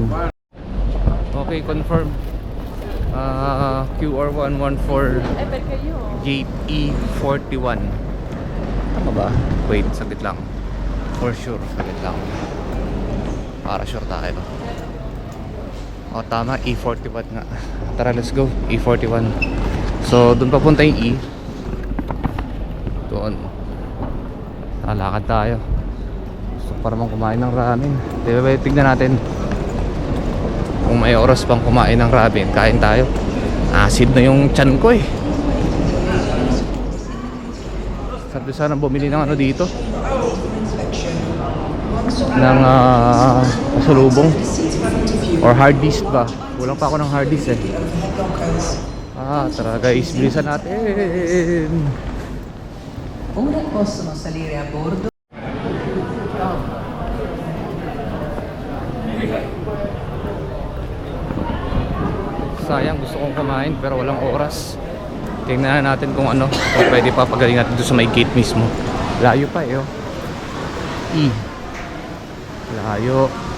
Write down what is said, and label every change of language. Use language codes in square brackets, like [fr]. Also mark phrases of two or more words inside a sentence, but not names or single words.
[en] Okay, confirm. QR114 Gate E41. [tl] Tama ba? Wait, saglit lang. [en] For sure, [tl] saglit lang. Para sure tayo. O tama, E41 nga. Tara, [en] let's go. E41. So, [tl] doon papunta yung E. Doon. Lakad tayo. Gusto ko pa naman kumain ng ramen. Diba, tignan natin kung may oras pang kumain ng ramen. Kain tayo. Acid na yung tiyan ko eh. Sabi sana bumili ng ano dito, ng pasalubong or hard disk ba. Kulang pa ako ng hard disk eh. Tara guys, bilisan natin. [it] Ora possono salire a bordo. [tl] Sayang, gusto kong kumain pero walang oras. Tingnan natin kung ano, kung pwede pa pagaling natin doon sa may gate mismo. Layo pa eh, oh. E. Layo.